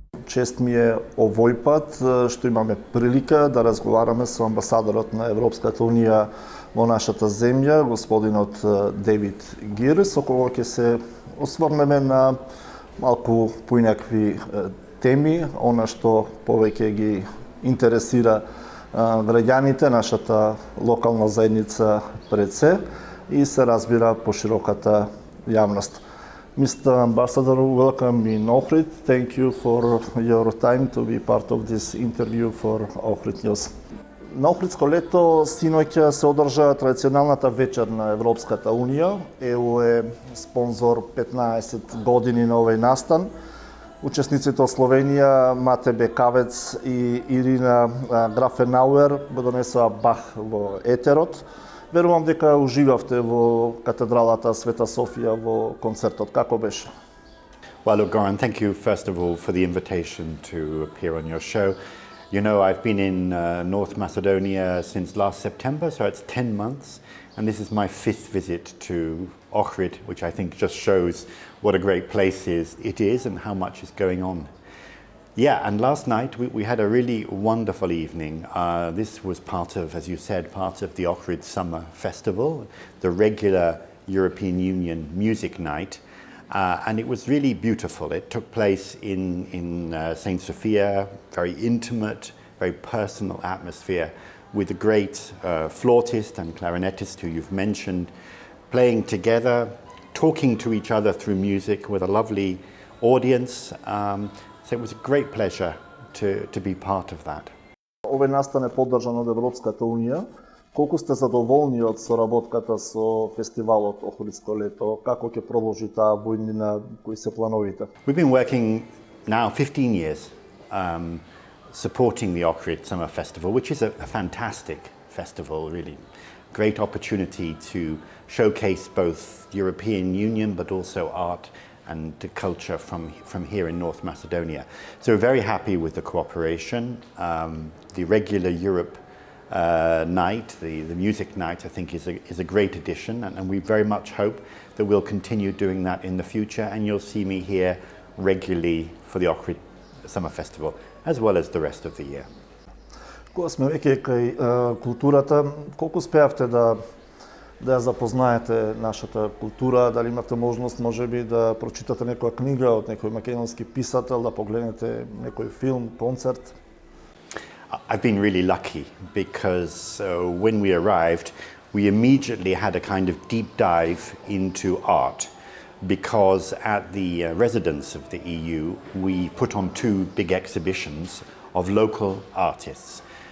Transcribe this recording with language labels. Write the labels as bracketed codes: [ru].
[mk] чест ми е овој пат што имаме прилика да разговараме со амбасадорот на Европската унија во нашата земја, господинот Дејвид Гир, со кого ќе се осврнеме на малку поинакви теми, она што повеќе ги интересира граѓаните, нашата локална заедница пред се и се разбира пошироката јавност. [en] Mr. Ambassador, welcome in Охрид. Thank you for your time to be part of this interview for OhridNews. [mk] На Охридско лето синоќа се одржа традиционалната вечер на Европската унија. ЕУ е спонзор 15 години на овој настан. Учесниците од Словенија, Мате Бекавец и Ирина Графенауер го донесоа Бах во езерот. Верувам дека уживавте во катедралата Света Софија во концертот. Како беше? [en] Well, look, Goran, thank you first of all for the invitation to appear on your show. You know, I've been in North Macedonia since last September, so it's 10 months, and this is my 5th visit to Охрид, which I think just shows what a great place it is and how much is going on. Yeah, and last night we had a really wonderful evening. This was part of, as you said, part of the Охрид Summer Festival, the regular European Union music night, and it was really beautiful. It took place in St. Sophia, very intimate, very personal atmosphere, with a great flautist and clarinetist who you've mentioned, playing together, talking to each other through music with a lovely audience. So it was a great pleasure to be part of that. [mk] Овој настан е поддржан од Европската унија. Колку сте задоволни од соработката со Фестивалот Охридско лето? Како ќе продолжи таа војнина, кои се плановите? [en] We've been working now 15 years supporting the Охрид Summer Festival, which is a fantastic festival, really. Great opportunity to showcase both European Union but also art and the culture from here in North Macedonia. So we're very happy with the cooperation. The regular Europe night, the music night, I think is a great addition, and we very much hope that we'll continue doing that in the future, and you'll see me here regularly for the Охрид Summer Festival, as well as the rest of the year. [mk] Кога сме веќе кај културата, колку успеавте да ја запознаете нашата култура, дали имавте можност можеби да прочитате некоја книга од некој македонски писател, да погледнете некој филм, концерт? [en] I've been really lucky because when we arrived, we immediately had a kind of deep dive into art, because at the residence of the EU, we put on 2 big exhibitions of local artists.